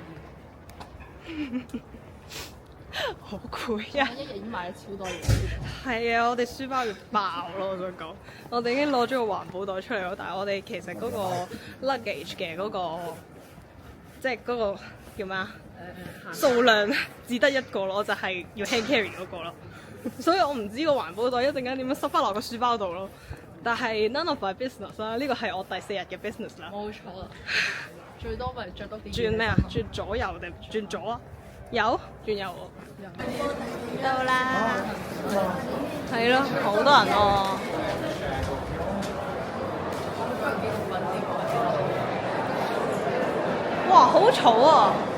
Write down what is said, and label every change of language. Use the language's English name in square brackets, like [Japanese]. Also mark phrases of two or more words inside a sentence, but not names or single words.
[Cantonese] 好攰啊！一日已經買咗超多嘢。係啊，我哋書包要爆咯！我想講，我哋已經攞咗個環保袋出嚟咯，但係我哋其實嗰個 luggage 嘅嗰個，即係嗰個叫咩啊？數量只得一個咯，就係要 [English] hand carry [Cantonese] 嗰個咯。所以我唔知個環保袋一陣間點樣塞翻落個書包度咯。但係 [English] none of my business [Cantonese] 啦，呢個係我第4日嘅 business 啦。冇錯啦，最多咪着多啲。轉咩啊？轉左右定轉左啊？有轉右喎。到啦，係咯，好多人喎。哇，好嘈啊！